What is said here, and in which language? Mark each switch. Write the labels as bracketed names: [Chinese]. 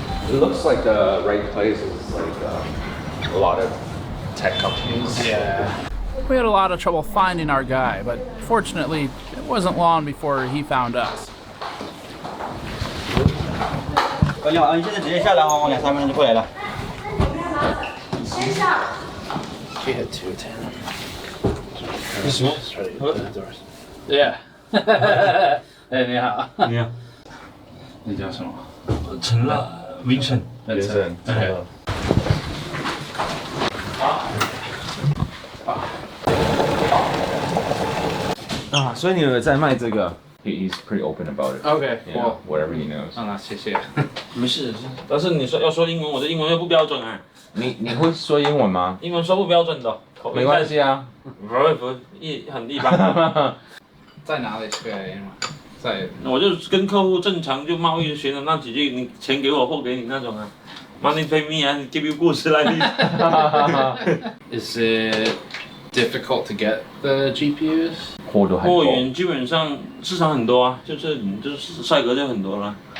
[English] It looks like the right place is like a lot of tech companies. Yeah. We had a lot of trouble finding our guy, but fortunately, it wasn't long before he found us. [Chinese] 你好，你现在直接下来哈，我2、3分钟就过来了。先下。 She had 210. Yeah. 哎，你好。你好。你叫什么？陈乐 Vincent。 Vincent。 OK。啊，所以你有在卖这个 ？ [English] He's pretty open about it. Okay, You cool. know, whatever he knows. [Chinese] 那谢谢。没事，但是你说要说英文，我的英文又不标准啊。你会说英文吗？英文说不标准的，没关系啊。不很一般。在哪里学英文？在。我就跟客户正常就贸易学的那几句，你钱给我，货给你那种啊。 [English] Money pay me and give you goods like this. Is it difficult to get the GPUs? [Chinese] 货源基本上市场很多啊，就是赛格就很多了。